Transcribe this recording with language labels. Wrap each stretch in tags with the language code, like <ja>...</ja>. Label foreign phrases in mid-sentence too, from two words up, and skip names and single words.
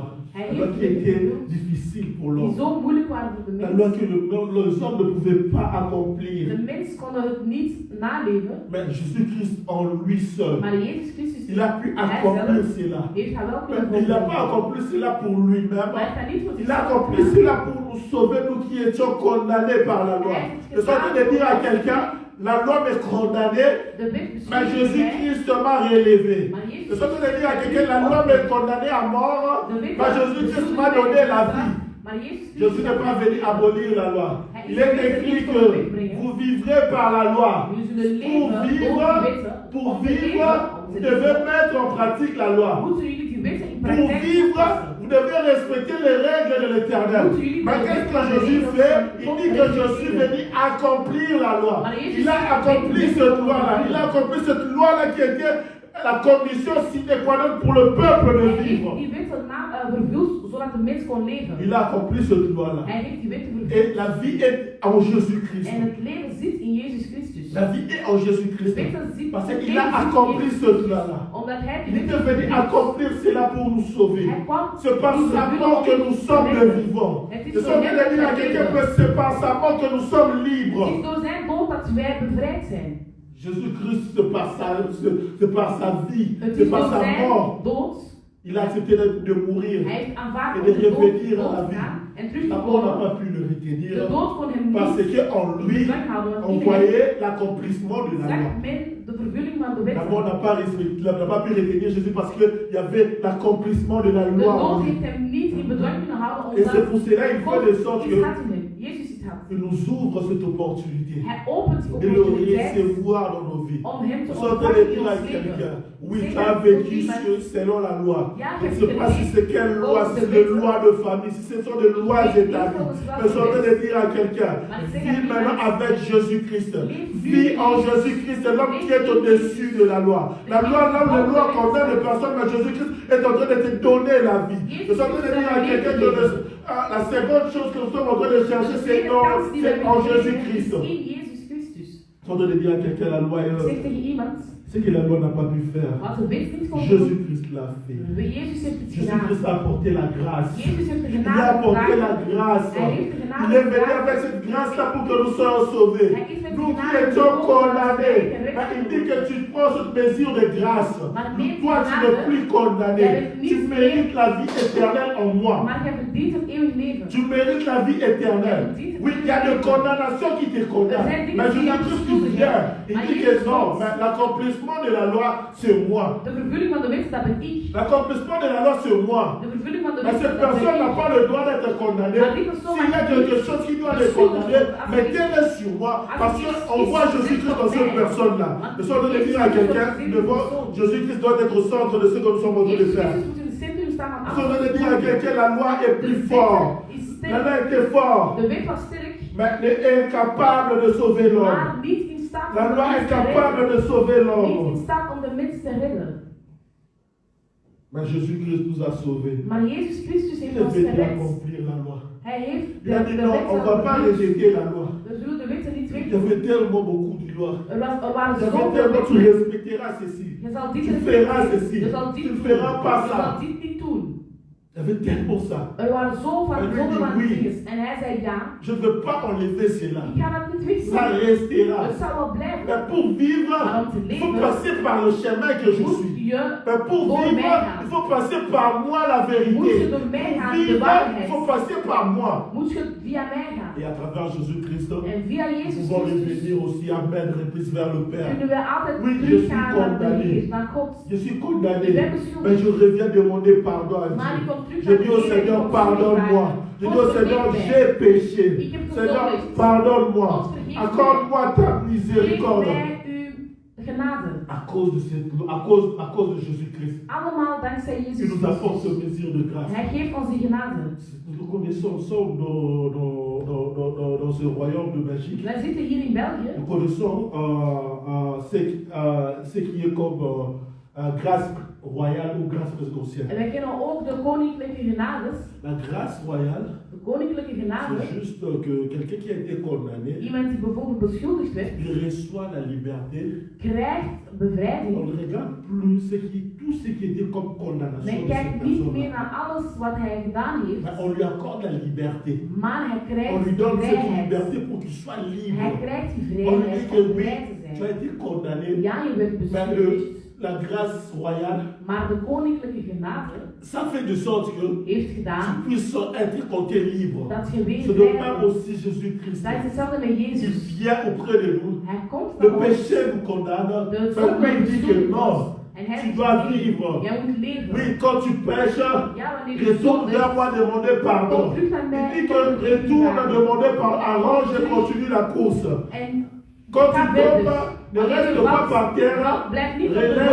<fr>La loi qui était difficile pour</fr> <nl>Die</nl> <fr>l'homme.</fr> <nl>zo moeilijk waren voor de</nl> <fr>La</fr> <nl>mens.</nl> <fr>loi que les hommes ne pouvaient pas</fr> <nl>De</nl> <fr>accomplir.</fr> <nl>mens kon het niet naleven,</nl> <fr>Mais Jésus-Christ en lui seul,</fr> <nl>maar Jezus Christus</nl> <fr>il a pu accomplir cela.</fr> <nl>heeft hij wel</nl> <fr>Mais</fr> <nl>kunnen</nl> <fr>il n'a pas</fr> <nl>volbrengen.</nl> <fr>accompli cela pour lui-même.</fr> <nl>Maar hij heeft dat niet voor</nl> <fr>Il a</fr> <nl>zichzelf</nl> <fr>accompli</fr> <nl>gedaan.</nl> <fr>cela pour nous sauver, nous qui étions condamnés par la loi. Je suis en train de dire à quelqu'un, la loi m'est condamnée,</fr> <nl>De wet</nl> <fr>mais</fr> <nl>beschuldigt mij,</nl> <fr>Jésus-Christ m'a relevé.</fr> <nl>maar</nl> <fr>Je</fr> <nl>Jezus</nl> <fr>suis en train de dire à quelqu'un, la loi m'est condamnée à mort, mais Jésus-Christ m'a donné la vie.</fr> <nl>Maar Jezus</nl> <fr>Jésus n'est pas venu abolir la loi. Il est écrit que vous vivrez par la loi. Pour vivre, vous devez mettre en pratique la loi.</fr> <nl>moeten jullie die wetten in</nl> <fr>Pour</fr> <nl>praktijk</nl> <fr>vivre,</fr> <nl>toepassen.</nl> <fr>vous devez respecter les règles de l'Éternel. Mais qu'est-ce que Jésus fait? Il dit que je suis venu accomplir la loi. Il a accompli cette loi-là. Il a accompli cette loi-là qui était la condition</fr> <la>sine qua non</la> <fr>pour le peuple de</fr> <nl>Hij heeft</nl> <fr>vivre.</fr> <nl>die wetten vervuld zodat de mens kon leven.</nl> <fr>Il a accompli cette loi-là.</fr> <nl>Hij heeft die wetten</nl> <fr>Et</fr> <nl>vervuld.</nl> <fr>la vie est en Jésus-Christ.</fr> <nl>En het leven zit in Jezus Christus.</nl> <fr>La vie est en Jésus-Christ.</fr> <nl>Wetten zit</nl> <fr>Parce</fr> <nl>het</nl> <fr>qu'il</fr> <nl>leven</nl> <fr>a</fr> <nl>zit in</nl> <fr>accompli</fr> <nl>Jezus</nl> <fr>cette</fr> <nl>Christus.</nl> <fr>loi-là.</fr> <nl>Omdat hij die</nl> <fr>Il est</fr> <nl>wetten</nl> <fr>venu accomplir cela pour nous sauver.</fr> <nl>Hij kwam</nl> <fr>C'est par sa mort que nous sommes les vivants. Je suis en train de dire à quelqu'un que c'est par sa mort que nous sommes</fr> <nl>Het</nl> <fr>libres.</fr> <nl>is door zijn dood dat wij bevrijd zijn.</nl> <fr>Jésus-Christ, c'est par sa vie,</fr> <nl>Het</nl> <fr>c'est</fr> <nl>is</nl> <fr>par</fr> <nl>door</nl> <fr>sa</fr> <nl>zijn</nl> <fr>mort.</fr> <nl>dood.</nl> <fr>Il a accepté de mourir.</fr> <nl>Hij heeft aanvaard</nl> <fr>Et</fr> <nl>om</nl> <fr>de</fr> <nl>de dood</nl> <fr>revenir à la</fr> <nl>te</nl> <fr>vie.</fr> <nl>gaan en terug te</nl> <fr>La mort n'a</fr> <nl>komen.</nl> <fr>pas pu le</fr> <nl>De</nl> <fr>retenir</fr> <nl>dood kon hem</nl> <fr>parce</fr> <nl>niet</nl> <fr>qu'en lui, on voyait l'accomplissement de la loi.</fr> <nl>zag men de vervulling van de</nl> <fr>La mort</fr> <nl>wet.</nl> <fr>n'a pas pu retenir Jésus parce qu'il y avait l'accomplissement de la</fr> <nl>De</nl> <fr>loi en</fr> <nl>dood</nl> <fr>lui.</fr> <nl>heeft hem niet in bedwang kunnen houden</nl> <fr>Et c'est pour</fr> <nl>omdat</nl> <fr>cela qu'il fait de sorte</fr> <nl>iets had in hem. Jezus iets had.</nl> <fr>qu'il nous ouvre cette opportunité</fr> <nl>Hij opent die</nl> <fr>de le</fr> <nl>opportuniteit</nl> <fr>recevoir dans nos vies.</fr> <nl>om hem te</nl> <fr>Nous sommes en train de</fr> <nl>ontvangen in</nl> <fr>dire à</fr> <nl>ons leven.</nl> <fr>quelqu'un, oui,</fr> <nl>Zeg</nl> <fr>tu as</fr> <nl>dat</nl> <fr>vécu</fr> <nl>tot iemand,</nl> <fr>selon la loi.</fr> <nl>Ja,</nl> <fr>Je</fr> <nl>ik</nl> <fr>ne</fr> <nl>heb</nl> <fr>sais pas si c'est quelle loi,</fr> <nl>volgens</nl> <fr>si</fr> <nl>de</nl> <fr>c'est des</fr> <nl>wet.</nl> <fr>lois de famille, si ce sont des lois</fr> <nl>Ik weet niet</nl> <fr>établies.</fr> <nl>volgens welke</nl> <fr>Mais je suis en train de</fr> <nl>wet.</nl> <fr>dire à quelqu'un,</fr> <nl>Maar ik zeg</nl> <fr>vis</fr> <nl>aan</nl> <fr>maintenant</fr> <nl>iemand,</nl> <fr>avec Jésus-Christ.</fr> <nl>leef nu</nl> <fr>Vis en</fr> <nl>in</nl> <fr>Jésus-Christ, c'est l'homme qui est</fr> <nl>Leef</nl> <fr>au-dessus de la loi. La loi, là où les lois condamnent les personnes, mais Jésus-Christ est en train de te donner la vie. Je suis en train de dire à quelqu'un que la seconde chose que nous sommes en train de chercher, c'est en Jésus-Christ.</fr> <nl>In Jezus Christus.</nl> <fr>Je suis en train de dire à quelqu'un, la loi</fr> <nl>Ik zeg</nl> <fr>est</fr> <nl>tegen iemand,</nl> <fr>ce que la loi n'a pas pu faire.</fr> <nl>wat de wet niet kon doen,</nl> <fr>Jésus-Christ l'a fait.</fr> <nl>Jezus heeft het gedaan.</nl> <fr>Jésus-Christ a apporté la grâce.</fr> <nl>Jezus heeft de</nl> <fr>Il a</fr> <nl>genade</nl> <fr>apporté la</fr> <nl>gedragen.</nl> <fr>grâce.</fr> <nl>Hij heeft de genade</nl> <fr>Il est venu</fr> <nl>gedragen.</nl> <fr>avec cette grâce-là pour que nous soyons sauvés.</fr> <nl>Hij is met</nl> <fr>Nous qui</fr> <nl>genade</nl> <fr>étions</fr> <nl>gekomen,</nl> <fr>condamnés.</fr> <nl>dat wij</nl> <fr>Mais il dit que tu prends cette mesure de grâce.</fr> <nl>Maar neem</nl> <fr>Toi, tu</fr> <nl>genade.</nl> <fr>n'es plus condamné.</fr> <nl>Jij bent niet</nl> <fr>Tu mérites la vie éternelle en moi.</fr> <nl>Maar je verdient het eeuwig leven.</nl> <fr>Tu mérites la vie éternelle. Oui, il y a des condamnations qui te condamnent. Mais Jésus-Christ qui vient, il dit que non, mais l'accomplissement de la loi, c'est moi.</fr> <nl>De vervulling van de wet, dat ben ik.</nl> <fr>L'accomplissement de la loi, c'est moi.</fr> <nl>De vervulling van de</nl> <fr>Mais</fr> <nl>wet,</nl> <fr>cette</fr> <nl>dat ben</nl> <fr>personne n'a</fr> <nl>ik.</nl> <fr>pas le droit d'être condamnée. S'il y a quelque chose qui doit les condamner, mettez-le sur moi. Parce qu'on voit Jésus-Christ dans cette personne-là. Je suis en train de dire à quelqu'un, Jésus-Christ doit être au centre de ce que nous sommes en train de</fr> <nl>Jezus</nl> <fr>faire.</fr> <nl>Christus moet in het centrum staan van</nl> <fr>Je suis en train de dire à</fr> <nl>alles.</nl> <fr>quelqu'un, la loi est</fr> <nl>De</nl> <fr>plus</fr> <nl>wet</nl> <fr>forte.</fr> <nl>is</nl> <fr>La loi</fr> <nl>sterk.</nl> <fr>était forte,</fr> <nl>De wet was sterk,</nl> <fr>mais elle est incapable de sauver l'homme.</fr> <nl>maar niet in staat</nl> <fr>La</fr> <nl>om de</nl> <fr>loi</fr> <nl>mens</nl> <fr>est</fr> <nl>te</nl> <fr>capable</fr> <nl>redden.</nl> <fr>de sauver</fr> <nl>Niet</nl> <fr>l'homme.</fr> <nl>in staat om de mens te redden.</nl> <fr>Mais Jésus-Christ nous a sauvés.</fr> <nl>Maar Jezus Christus</nl> <fr>Il</fr> <nl>heeft</nl> <fr>est</fr> <nl>ons</nl> <fr>venu</fr> <nl>gered.</nl> <fr>accomplir la loi.</fr> <nl>Hij heeft</nl> <fr>Il a dit non, on ne va pas</fr> <nl>vervuld.</nl> <fr>rejeter la loi.</fr> <nl>We zullen de wetten niet</nl> <fr>Il y</fr> <nl>wegdoen.</nl> <fr>avait tellement beaucoup de lois.</fr> <nl>Er waren</nl> <fr>Il y avait</fr> <nl>zoveel</nl> <fr>tellement, tu</fr> <nl>wetten.</nl> <fr>respecteras ceci.</fr> <nl>Je zal dit</nl> <fr>Tu</fr> <nl>niet</nl> <fr>feras</fr> <nl>doen.</nl> <fr>ceci.</fr> <nl>Je zal dit</nl> <fr>Tu</fr> <nl>doen.</nl> <fr>ne feras pas</fr> <nl>Je</nl> <fr>ça.</fr> <nl>zal dit niet doen.</nl> <fr>Il y avait tellement ça.</fr> <nl>Er waren zoveel</nl> <fr>En lui</fr> <nl>zoveel</nl> <fr>dit</fr> <nl>aan</nl> <fr>oui.</fr> <nl>dingen. En hij zei ja,</nl> <fr>Je ne veux pas enlever cela.</fr> <nl>ik ga dat niet</nl> <fr>Ça</fr> <nl>wegdoen.</nl> <fr>restera.</fr> <nl>Het zal wel blijven.</nl> <fr>Mais pour vivre,</fr> <nl>Maar om te</nl> <fr>il faut</fr> <nl>leven</nl> <fr>passer par le chemin que je</fr> <nl>moet</nl> <fr>suis.</fr> <nl>je</nl> <fr>Mais pour</fr> <nl>door</nl> <fr>vivre,</fr> <nl>mij gaan.</nl> <fr>il faut passer par moi la</fr> <nl>Moet</nl> <fr>vérité.</fr> <nl>je door mij</nl> <fr>Pour</fr> <nl>gaan, de</nl> <fr>vivre, il</fr> <nl>waarheid.</nl> <fr>faut passer par moi.</fr> <nl>Moet je via mij gaan.</nl> <fr>Et à travers Jésus-Christ,</fr> <nl>En via</nl> <fr>nous</fr> <nl>Jezus</nl> <fr>pouvons</fr> <nl>Christus</nl> <fr>revenir aussi à mettre plus vers le Père.</fr> <nl>kunnen we altijd</nl> <fr>Oui, je</fr> <nl>teruggaan</nl> <fr>suis</fr> <nl>naar de</nl> <fr>condamné.</fr> <nl>Heer, naar God.</nl> <fr>Je suis condamné,</fr> <nl>Je bent beschuldigd.</nl> <fr>mais je reviens demander pardon à</fr> <nl>Maar ik</nl> <fr>Dieu.</fr> <nl>kom terug</nl> <fr>Je</fr> <nl>naar</nl> <fr>dis</fr> <nl>de</nl> <fr>au</fr> <nl>Heer,</nl> <fr>Seigneur,</fr> <nl>ik kom terug</nl> <fr>pardonne-moi.</fr> <nl>naar</nl> <fr>Je</fr> <nl>God.</nl> <fr>dis au Seigneur, j'ai péché.</fr> <nl>Ik heb</nl> <fr>Seigneur,</fr> <nl>gezondigd.</nl> <fr>pardonne-moi.</fr> <nl>God, vergeef mij.</nl> <fr>Accorde-moi ta</fr> <nl>Geef</nl> <fr>miséricorde.</fr> <nl>mij uw genade.</nl> <fr>À cause de Jésus-Christ,</fr> <nl>Allemaal dankzij</nl> <fr>il</fr> <nl>Jezus</nl> <fr>nous apporte</fr> <nl>Christus.</nl> <fr>ce mesure de grâce.</fr> <nl>Hij geeft ons die genade.</nl> <fr>Nous connaissons ensemble dans ce royaume de Belgique.</fr> <nl>Wij zitten hier in België.</nl> <fr>Nous connaissons ce qui est comme grâce royale ou grâce présidentielle.</fr> <nl>En wij kennen ook de koninklijke genades.</nl> <fr>La grâce royale,</fr> <nl>De koninklijke genade.</nl> <fr>c'est juste que quelqu'un qui a été condamné,</fr> <nl>Iemand die bijvoorbeeld beschuldigd werd,</nl> <fr>il reçoit la liberté.</fr> <nl>krijgt</nl> <fr>On</fr> <nl>bevrijding.</nl> <fr>ne regarde plus tout ce qui était comme condamnation</fr> <nl>Men</nl> <fr>de cette</fr> <nl>kijkt niet meer</nl> <fr>personne.</fr> <nl>naar alles wat hij gedaan heeft,</nl> <fr>Mais on lui accorde la liberté.</fr> <nl>maar hij</nl> <fr>On</fr> <nl>krijgt</nl> <fr>lui donne cette</fr> <nl>vrijheid.</nl> <fr>liberté pour qu'il soit</fr> <nl>Hij</nl> <fr>libre.</fr> <nl>krijgt die</nl> <fr>On lui</fr> <nl>vrijheid</nl> <fr>dit que</fr> <nl>om</nl> <fr>oui,</fr> <nl>vrij te</nl> <fr>tu as</fr> <nl>zijn.</nl> <fr>été condamné.</fr> <nl>Ja, je werd</nl> <fr>Mais</fr> <nl>beschuldigd,</nl> <fr>la grâce royale,</fr> <nl>maar de koninklijke genade</nl> <fr>ça fait de sorte que</fr> <nl>heeft</nl> <fr>tu</fr> <nl>gedaan</nl> <fr>puisses être compté libre.</fr> <nl>dat je weer</nl> <fr>C'est de</fr> <nl>vrij</nl> <fr>même</fr> <nl>bent.</nl> <fr>aussi Jésus-Christ.</fr> <nl>Dat is hetzelfde met</nl> <fr>Il</fr> <nl>Jezus.</nl> <fr>vient auprès de nous.</fr> <nl>Hij komt</nl> <fr>Le</fr> <nl>naar ons.</nl> <fr>péché nous condamne.</fr> <nl>De</nl> <fr>Mais</fr> <nl>zonde</nl> <fr>lui il dit que</fr> <nl>beschuldigt</nl> <fr>non.</fr> <nl>ons. En hij</nl> <fr>Tu</fr> <nl>zegt,</nl> <fr>dois</fr> <nl>nee,</nl> <fr>vivre.</fr> <nl>jij moet leven.</nl> <fr>Oui, quand tu pêches,</fr> <nl>Ja, wanneer je</nl> <fr>retourne vers</fr> <nl>zondigt,</nl> <fr>moi demander pardon.</fr> <nl>kom terug naar</nl> <fr>Il</fr> <nl>mij.</nl> <fr>dit</fr> <nl>Ik</nl> <fr>que</fr> <nl>heb vergeving</nl> <fr>retourne</fr> <nl>vragen.</nl> <fr>demander pardon, arrange et continue la course.</fr> <nl>En</nl> <fr>Quand tu</fr> <nl>ga verder.</nl> <fr>tombes, ne</fr> <nl>Wanneer</nl> <fr>reste</fr> <nl>je</nl> <fr>pas</fr> <nl>valt,</nl> <fr>par terre,</fr> <nl>blijf niet op de grond.</nl>